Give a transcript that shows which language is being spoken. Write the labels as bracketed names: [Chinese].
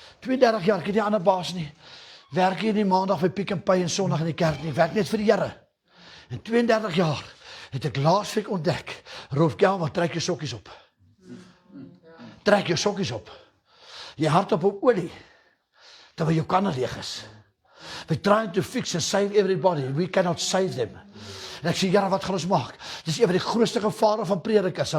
[Afrikaans] 32 jaar, ek het nie ander baas nie. Werk hier die maandag by Pick n Pay en sondag in die kerk nie. Werk net vir die Here. En 32 jaar het ek laasweek ontdek, Rolf Gelma, trek jou sokkies op. Trek jou sokkies op. Jy hardop op olie, terwyl jou kanne leeg is. [English] We're trying to fix and save everybody. We cannot save them. [Afrikaans] En ek sê, Here, wat gaan ons maak? Dis een van die grootste gevare van predikers.